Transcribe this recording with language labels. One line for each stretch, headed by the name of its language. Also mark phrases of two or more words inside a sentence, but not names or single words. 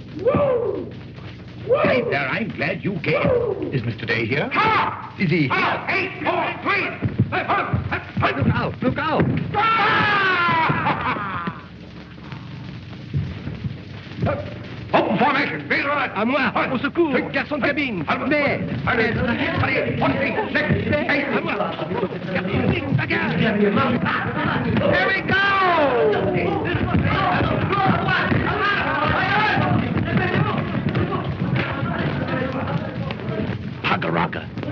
English: Hi there, I'm glad you came. Is Mr. Day here? Is he here? 8, 4, 3. Look out! Open formation, feel right.
French: À moi, au secours. Garçon de cabine. Mais, Allez, 1, 6, 7, 8, à moi.
English: Here we go! Hugga-rugga.